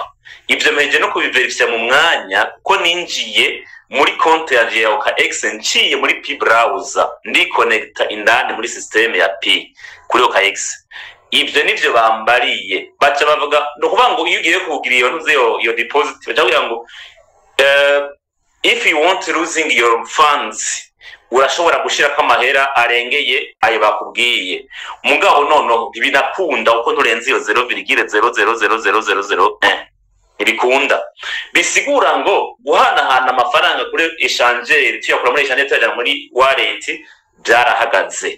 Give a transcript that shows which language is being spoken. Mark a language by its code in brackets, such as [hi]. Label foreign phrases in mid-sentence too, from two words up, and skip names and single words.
[rn] Ibyo meje no kubiverifya mu mwanya kuko ninjiye muri konti ya OKX nciye muri P browser ndi connecta indani muri system ya P kuri OKX. Ibyo nivyo bambariye baca bavuga no kuvuga ngo iyo ugiye kugira iyo ntuze yo deposit baca kugira ngo [en] if you want losing your funds [rn] urashobora gushirako amahera arengeye ayo bakubwiye mugabo nono ntibinakunda uko nturenze iyo 0,0000001 ibikunda bisigura ngo guhanahana amafaranga kuri échangeur tuyakura muri échangeur tuyajana muri wallet byarahagaze.